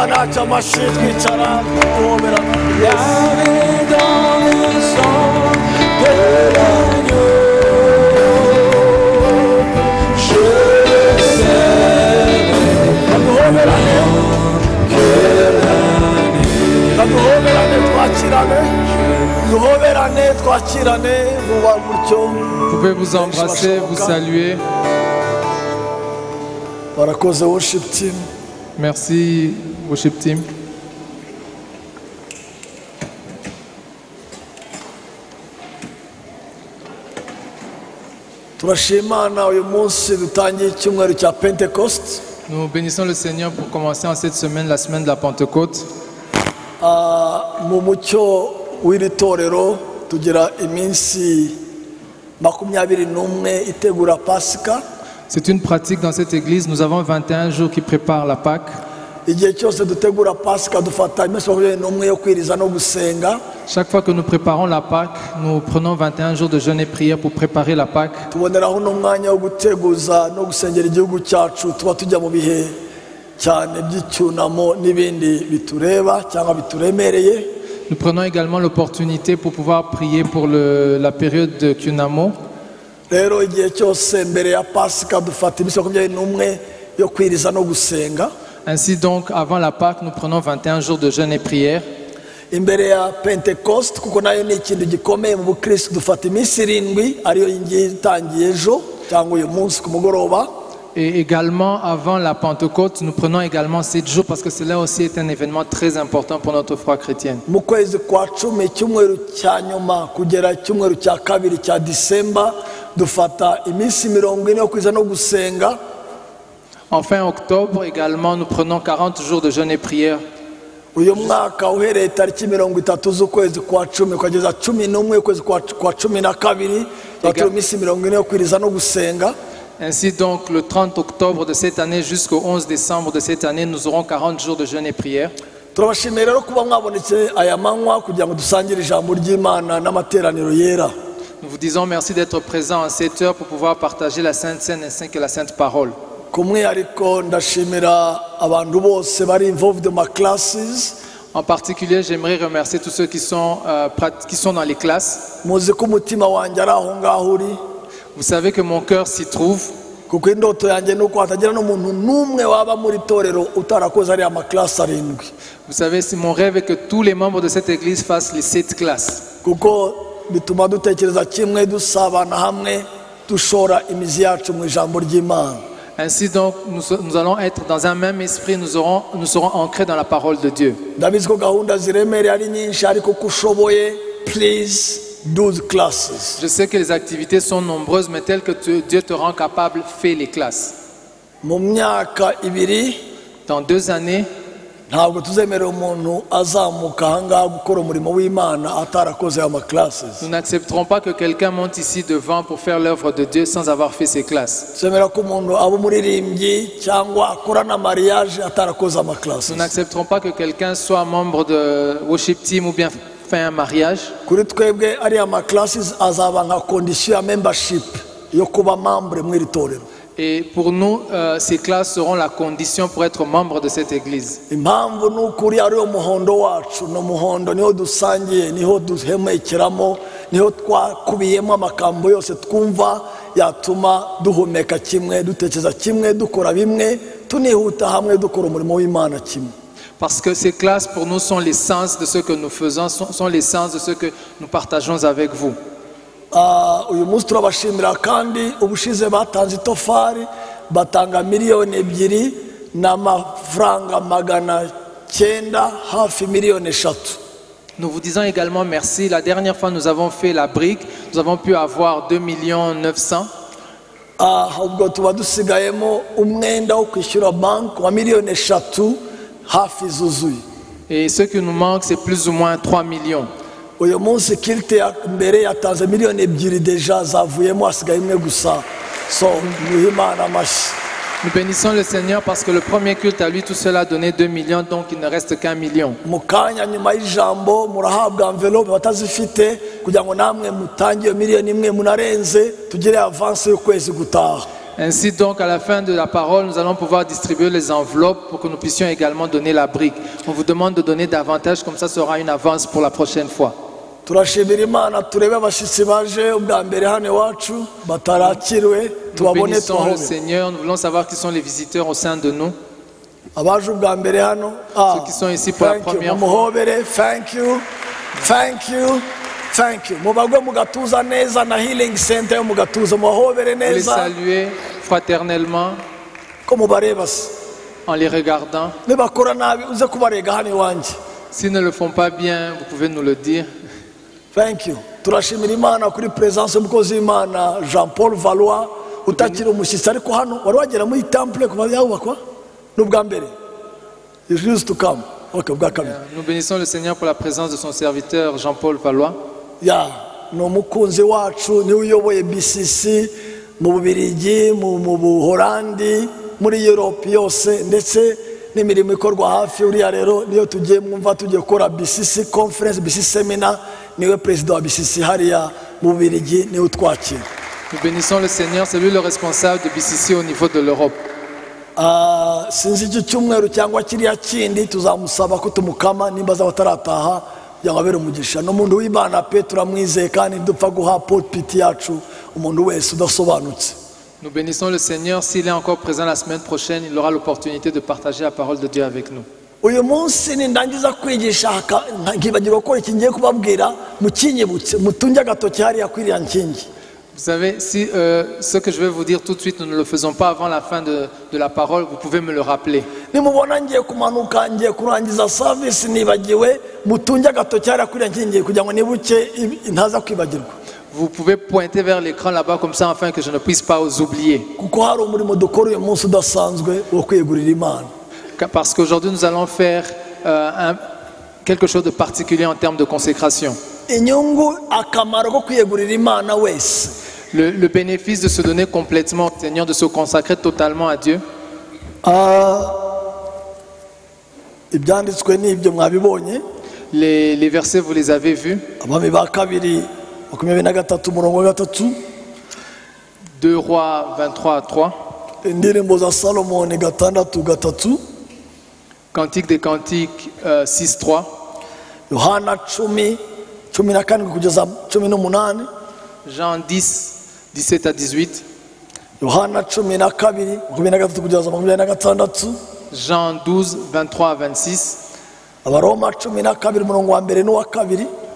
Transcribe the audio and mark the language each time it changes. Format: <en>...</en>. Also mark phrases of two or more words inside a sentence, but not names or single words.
<fr>Lavé dans le sang de l'agneau, je serai plus blanc que la neige. Vous pouvez vous embrasser, vous saluer.</fr> <rw>Barakoze</rw> <en>worship team.</en> <fr>Merci,</fr> <en>worship team.</en> <rw>Turashimana uyu munsi dutangiye icyumweru cya Pentecost.</rw> <fr>Nous bénissons le Seigneur pour commencer en cette semaine, la semaine de la Pentecôte.</fr> <rw>Mu mucyo w'iri torero tugira iminsi 21 itegura Pasika.</rw> <fr>C'est une pratique dans cette église. Nous avons 21 jours qui préparent la Pâque.</fr> <rw>Igihe cyose dutegura Pasika dufata iminsi 21 yo kwiriza no gusenga.</rw> <fr>Chaque fois que nous préparons la Pâque, nous prenons 21 jours de jeûne et prière pour préparer la Pâque.</fr> <rw>Tuboneraho n'umwanya wo guteguza no gusengera igihugu cyacu, tuba tujya mu bihe cyane by'icyunamo n'ibindi bitureba cyangwa bituremereye.</rw> <fr>Nous prenons également l'opportunité pour pouvoir prier pour la période de Kunamo.</fr> <rw>Rero igihe cyose mbere ya Pasika dufata iminsi 21 yo kwiriza no gusenga.</rw> <fr>Ainsi donc, avant la Pâque, nous prenons 21 jours de jeûne et prière.</fr> <rw>Imbere ya Pentecost kuko nayo ni ikintu gikomeye mu Bukristo, dufata iminsi 7 ariyo ingiye itangiye ejo cyangwa uyu munsi ku mugoroba.</rw> <fr>Et également, avant la Pentecôte, nous prenons également 7 jours parce que cela aussi est un événement très important pour notre foi chrétienne.</fr> <rw>Mu kwezi kwa 10 icyumweru cya nyuma kugera icyumweru cya kabiri cya Disemba dufata iminsi 40 yo kwiza no gusenga.</rw> <fr>En fin octobre également, nous prenons 40 jours de jeûne et prière.</fr> <rw>Uyu mwaka uhereye tariki 30 z'ukwezi kwa 10 kugeza 11 ukwezi kwa 12 batyo iminsi 40 yo kwiriza no gusenga.</rw> <fr>Ainsi donc, le 30 octobre de cette année jusqu'au 11 décembre de cette année, nous aurons 40 jours de jeûne et prière.</fr> <rw>Turabashimira rero kuba mwabonetse aya manywa kugira ngo dusangire ijambo ry'Imana n'amateraniro yera.</rw> <fr>Nous vous disons merci d'être présents en cette heure pour pouvoir partager la Sainte Seine ainsi que la Sainte Parole.</fr> <rw>Kumwihariko ndashimira abantu bose bari</rw> <en>involved in my classes.</en> <fr>En particulier, j'aimerais remercier tous ceux qui sont dans les classes.</fr> <rw>Muzi ko umutima wanjye ari aho ngaho uri.</rw> <fr>Vous savez que mon cœur s'y trouve.</fr> <rw>Kuko indoto yanjye nuko hatagira n'umuntu n'umwe waba muri torero utarakoze ari amaklasi 7.</rw> <fr>Vous savez, c'est mon rêve que tous les membres de cette église fassent les 7 classes.</fr> <rw>kuko bituma dutekereza kimwe, dusabana hamwe, dushora imizi yacu mu ijambo ry'Imana.</rw> <fr>Ainsi donc, nous allons être dans un même esprit, nous serons ancrés dans la parole de Dieu.</fr> <rw>Ndabizi ko gahunda ziremereye ari nyinshi, ariko ko ushoboye,</rw> <en>please do the classes.</en> <fr>Je sais que les activités sont nombreuses, mais telles que Dieu te rend capable, fais les classes.</fr> <rw>Mu myaka ibiri</rw> <fr>Dans 2 années,</fr> <rw>ntabwo tuzemerera umuntu azamuka ahangaha gukora umurimo w'Imana atarakoze ama classes.</rw> <fr>nous n'accepterons pas que quelqu'un monte ici devant pour faire l'œuvre de Dieu sans avoir fait ses classes.</fr> <rw>Semera ko umuntu aba umuririmbyi cyangwa akora na mariage atarakoze ama classes.</rw> <fr>Nous n'accepterons pas que quelqu'un soit membre de</fr> <en>worship team</en> <fr>ou bien fait un mariage.</fr> <rw>Kuri twebwe ari ama classes azaba nka condition ya membership yo kuba membre mw'iri torero.</rw> <fr>Et pour nous, ces classes seront la condition pour être membre de cette église.</fr> <rw>Impamvu n'ukuri ari umuhondo wacu, no muhondo niho dusangiye, niho duhemekeramo, niho twakubiyemo amakambo yose twumva yatuma duhumeka kimwe, dutekereza kimwe, dukora bimwe, tunihuta hamwe dukora umurimo w'Imana kimwe.</rw> <fr>Parce que ces classes pour nous sont l'essence de ce que nous faisons, sont l'essence de ce que nous partageons avec vous.</fr> <rw>Uyu munsi turabashimira kandi ubushize batanze itofari batanga miliyoni 2 n'amafaranga 900 hafi miliyoni 3.</rw> <fr>Nous vous disons également merci. La dernière fois nous avons fait la brique, nous avons pu avoir 2 900 000.</fr> <rw>Ubwo tuba dusigayemo umwenda wo kwishyura bank wa miliyoni 3 hafi zuzuye.</rw> <fr>Et ce qui nous manque c'est plus ou moins 3 millions.</fr> <rw>Uyu munsi kilte ya mbere yatanze miliyoni 2 deja zavuyemo hasigaye imwe gusa. So muhimana amashi.</rw> <fr>Nous bénissons le Seigneur parce que le premier culte à lui tout seul a donné 2 millions, donc il ne reste qu'1 million.</fr> <rw>Mukanya nyuma y'ijambo murahabwa envelope batazifite kugira ngo namwe mutangiye miliyoni 1 munarenze tugire avance y'ukwezi gutaha.</rw> <fr>Ainsi donc à la fin de la parole nous allons pouvoir distribuer les enveloppes pour que nous puissions également donner la brique. On vous demande de donner davantage, comme ça sera une avance pour la prochaine fois.</fr> <rw>Turashimira Imana turebe abashitsi baje ubwa mbere hano iwacu batarakiriwe</rw> <fr>Nous</fr> <rw>tubabone</rw> <fr>bénissons le</fr> <rw>twahome.</rw> <fr>Seigneur, nous voulons savoir qui sont les visiteurs au sein de nous.</fr> <rw>Abaje ubwa mbere hano</rw> <fr>Ceux qui sont ici pour la</fr> <en>thank you.</en> <fr>première fois.</fr> <rw>Mumuhobere,</rw> <en>thank you, thank you, thank you.</en> <rw>Mubagwe mugatuza neza na</rw> <en>healing center</en> <rw>yo mugatuza muhobere</rw> <fr>Vous les</fr> <rw>neza</rw> <fr>saluer fraternellement</fr> <rw>ko mubareba se</rw> <fr>en les regardant.</fr> <rw>nibakora nabi uze kubarega hano iwanjye.</rw> <fr>S'ils ne le font pas bien, vous pouvez nous le dire.</fr> <en>Thank you.</en> <rw>Turashimira Imana kuri presence y'umukozi w'Imana Jean Paul Valois utakiri umushyitsi ariko hano wari wagera muri temple kuva yubakwa n'ubwa mbere.</rw> <en>He used to come.</en> <rw>Okay, ubwa kabiri.</rw> <fr>Nous bénissons le Seigneur pour la présence de son serviteur Jean-Paul Valois.</fr> <rw>Ya, ni umukunzi wacu niwe uyoboye BCC mu Bubiligi, mu Buholandi, muri Europe yose ndetse n'imirimo ikorwa hafi uriya rero niyo tugiye mwumva tugiye gukora BCC conference, BCC seminar, niwe president wa BCC hariya mu Bubiligi niwe utwakira.</rw> <fr>Nous bénissons le Seigneur, c'est lui le responsable de BCC au niveau de l'Europe.</fr> <rw>Sinzi iki cyumweru cyangwa kiriya kindi tuzamusaba ko tumukama nimba abatarataha kugira ngo abere umugisha. N'umuntu w'Imana pe turamwizeye kandi dupfa guha pulpit yacu umuntu wese udasobanutse.</rw> <fr>Nous bénissons le Seigneur. S'il est encore présent la semaine prochaine, il aura l'opportunité de partager la parole de Dieu avec nous.</fr> <rw>Uyu munsi nindangiza kwigisha nkibagirwa ko iki ngiye kubabwira mukinyibutse mutunge agatoki hariya kwiriya nkingi.</rw> <fr>Vous savez, si ce que je vais vous dire tout de suite, nous ne le faisons pas avant la fin de la parole, vous pouvez me le rappeler.</fr> <rw>Nimubona ngiye kumanuka ngiye kurangiza service nibagiwe mutunge agatoki hariya kwiriya nkingi kugira ngo nibuke ntaza kwibagirwa.</rw> <fr>Vous pouvez pointer vers l'écran là-bas comme ça afin que je ne puisse pas vous oublier.</fr> <rw>Kuko hari umurimo dukora uyu munsi udasanzwe wo kwegurira Imana.</rw> <fr>Parce qu'aujourd'hui nous allons faire quelque chose de particulier en termes de consécration.</fr> <rw>Inyungu akamaro ko kwegurira Imana wese.</rw> <fr>Le bénéfice de se donner complètement au Seigneur, de se consacrer totalement à Dieu.</fr> <rw>Ibyanditswe n'ibyo mwabibonye.</rw> <fr>Les versets vous les avez vus.</fr> <rw>Abami ba kabiri 23:3.</rw> <fr>2 Rois 23:3.</fr> <rw>Indirimbo za Salomoni 6:3.</rw> <fr>Cantique des Cantiques 6:3.</fr> <rw>Yohana 10:14 kugeza 18.</rw> <fr>Jean 10:17 à 18.</fr> <rw>Yohana 12:23 kugeza 26.</rw> <fr>Jean 12:23 à 26.</fr> <rw>Abaroma 12:1 n'uwa kabiri.</rw>